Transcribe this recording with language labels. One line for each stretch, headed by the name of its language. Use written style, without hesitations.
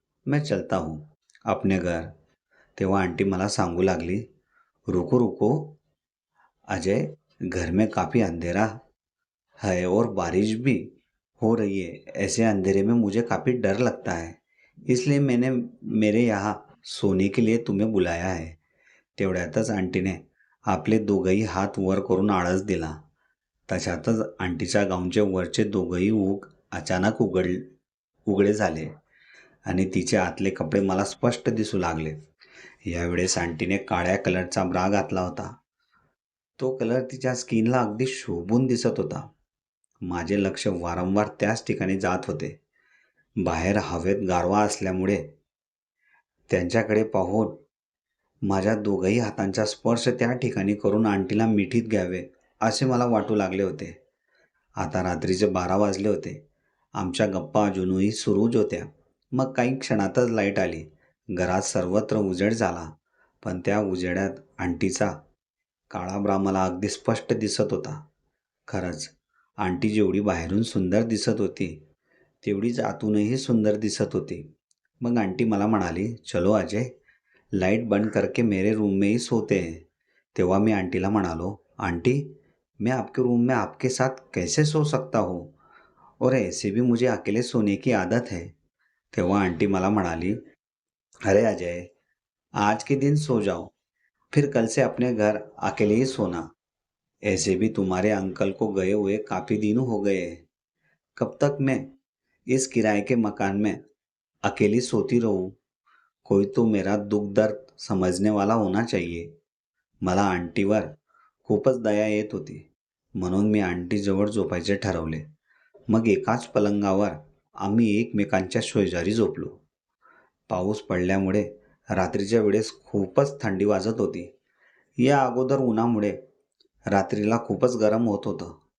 Hindi: मैं चलता हूँ अपने घर.
Marathi: तेव्हा आंटी मला सांगू लागली,
Hindi: रुको रुको अजय, घर में काफ़ी अंधेरा है और बारिश भी हो रही है. ऐसे अंधेरे में मुझे काफ़ी डर लगता है, इसलिए मैंने मेरे यहाँ सोने के लिए तुम्हें बुलाया है.
Marathi: तेवढ्यातच आंटीने आपले दोघंही हात वर करून आळस दिला. तशातच आंटीच्या गाऊनचे वरचे दोघंही अचानक उघडे झाले आणि तिचे आतले कपडे मला स्पष्ट दिसू लागले. यावेळेस आंटीने काळ्या कलरचा ब्रा घातला होता. तो कलर तिच्या स्किनला अगदी शोभून दिसत होता. माझे लक्ष वारंवार त्याच ठिकाणी जात होते. बाहेर हवेत गारवा असल्यामुळे त्यांच्याकडे पाहून माझ्या दोघंही हातांचा स्पर्श त्या ठिकाणी करून आंटीला मिठीत घ्यावे असे मला वाटू लागले होते. आता रात्रीचे 12 वाजले होते. आमच्या गप्पा अजूनही सुरूच होत्या. मग काही क्षणातच लाईट आली. घरात सर्वत्र उजेड झाला. पण त्या उजेडात आंटीचा काळा ब्रा मला अगदी स्पष्ट दिसत होता. खरंच, आंटी जेवढी बाहेरून सुंदर दिसत होती, तेवढीच आतूनही सुंदर दिसत होती. मग आंटी मला म्हणाली,
Hindi: चलो अजय, लाइट बंद करके मेरे रूम में ही सोते हैं.
Marathi: तेव्हा मी आंटीला म्हणालो,
Hindi: आंटी, मैं आपके रूम में आपके साथ कैसे सो सकता हूँ? और ऐसे भी मुझे अकेले सोने की आदत है.
Marathi: तेव्हा आंटी मला म्हणाली,
Hindi: अरे अजय, आज के दिन सो जाओ, फिर कल से अपने घर अकेले ही सोना. ऐसे भी तुम्हारे अंकल को गए हुए काफ़ी दिन हो गए हैं. कब तक मैं इस किराए के मकान में अकेली सोती रहूं? कोई तो मेरा दुःख दर्द समजने वाला होना चाहिए.
Marathi: मला आंटीवर खूपच दया येत होती. म्हणून मी आंटीजवळ झोपायचे ठरवले. मग एकाच पलंगावर आम्ही एकमेकांच्या शेजारी झोपलो. पाऊस पडल्यामुळे रात्रीच्या वेळेस खूपच थंडी वाजत होती. या अगोदर उन्हामुळे रात्रीला खूपच गरम होत होतं.